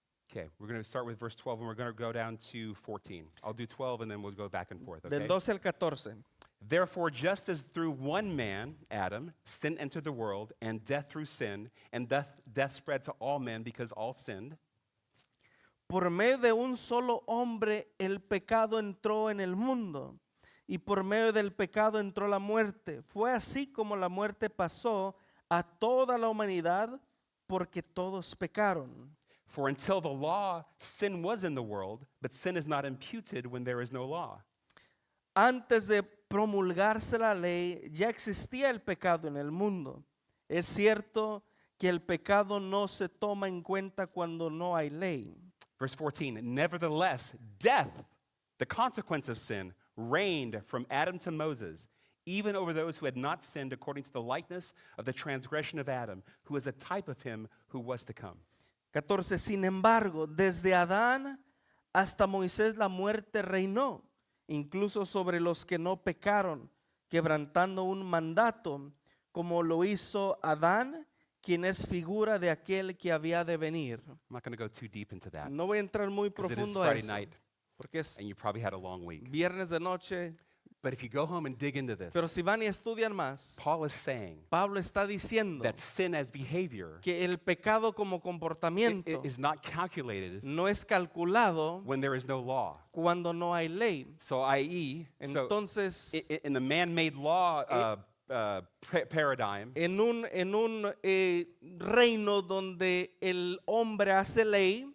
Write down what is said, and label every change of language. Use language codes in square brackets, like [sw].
[en] Okay, we're going to start with verse 12 and we're going to go down to 14. I'll do 12 and then we'll go back and forth, [es] Del [en] okay? [es] 12 al 14. [en] Therefore, just as through one man, Adam, sin entered the world, and death through sin, and death spread to all men because all sinned, [es] Por medio de un solo hombre el pecado entró en el mundo, y por medio del pecado entró la muerte. Fue así como la muerte pasó a toda la humanidad, porque todos pecaron. [en] for until the law, sin was in the world, but sin is not imputed when there is no law. [es] Antes de promulgarse la ley, ya existía el pecado en el mundo. Es cierto que el pecado no se toma en cuenta cuando no hay ley. [en] Verse 14, nevertheless, death, the consequence of sin, reigned from Adam to Moses, even over those who had not sinned according to the likeness of the transgression of Adam, who is a type of him who was to come. [es] 14. Sin embargo, desde Adán hasta Moisés la muerte reinó, incluso sobre los que no pecaron, quebrantando un mandato, como lo hizo Adán, quien es figura de aquel que había de venir. [en] I'm not going to go too deep into that [es] No voy a entrar muy [en] because it is [es] profundo a [en] Friday [es] eso, [en] night [es] porque es [en] and you probably had a long week. [es] viernes de noche. [en] But if you go home and dig into this, [es] Pero si van y estudian más, [en] Paul is saying [es] Pablo está diciendo [en] that sin as behavior [es] que el pecado como comportamiento [en] is not calculated [es] no es calculado [en] when there is no law. [es] cuando no hay ley. [en] So, i.e., so [es] Entonces, [en] in the man-made law paradigm, [es] en un reino donde el hombre hace ley,